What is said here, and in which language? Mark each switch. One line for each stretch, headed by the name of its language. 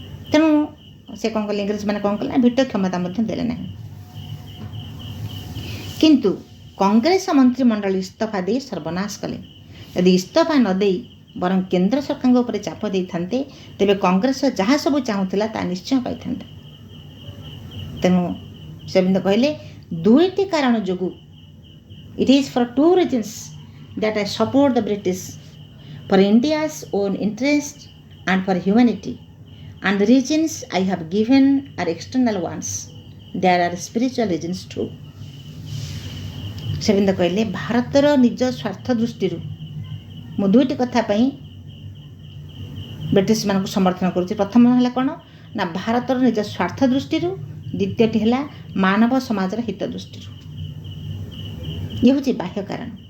Odia: ତେଣୁ ସେ କ'ଣ କଲେ, ଇଂରେଜମାନେ କ'ଣ କଲେ, ଭିଟୋ କ୍ଷମତା ମଧ୍ୟ ଦେଲେ ନାହିଁ। କିନ୍ତୁ କଂଗ୍ରେସ ମନ୍ତ୍ରିମଣ୍ଡଳ ଇସ୍ତଫା ଦେଇ ସର୍ବନାଶ କଲେ। ଯଦି ଇସ୍ତଫା ନ ଦେଇ ବରଂ କେନ୍ଦ୍ର ସରକାରଙ୍କ ଉପରେ ଚାପ ଦେଇଥାନ୍ତେ ତେବେ କଂଗ୍ରେସ ଯାହା ସବୁ ଚାହୁଁଥିଲା ତାହା ନିଶ୍ଚୟ ପାଇଥାନ୍ତା। ତେଣୁ ଶୋଭିନ୍ଦ କହିଲେ, ଦୁଇଟି କାରଣ ଯୋଗୁଁ
English: it is for 2 reasons that I support the British, for India's own interest and for humanity, and the reasons I have given are external ones. There are spiritual reasons too.
Odia: ଶୋଭିନ୍ଦ କହିଲେ, ଭାରତର ନିଜ ସ୍ୱାର୍ଥ ଦୃଷ୍ଟିରୁ ମୁଁ ଦୁଇଟି କଥା ପାଇଁ ବ୍ରିଟିଶମାନଙ୍କୁ ସମର୍ଥନ କରୁଛି। ପ୍ରଥମ ହେଲା କ'ଣ ନା ଭାରତର ନିଜ ସ୍ୱାର୍ଥ ଦୃଷ୍ଟିରୁ, ଦ୍ୱିତୀୟଟି ହେଲା ମାନବ ସମାଜର ହିତ ଦୃଷ୍ଟିରୁ। ଇଏ ହେଉଛି ବାହ୍ୟ କାରଣ।